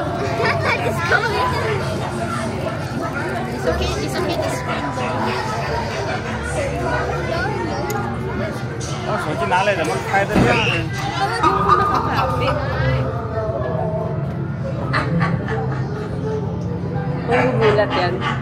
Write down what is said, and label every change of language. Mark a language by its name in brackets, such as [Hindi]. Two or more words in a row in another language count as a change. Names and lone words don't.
[English] It's okay. It's okay. It's fine. [Chinese] 我手机拿来怎么开的这样呢？ [Filipino] Magugulat yan.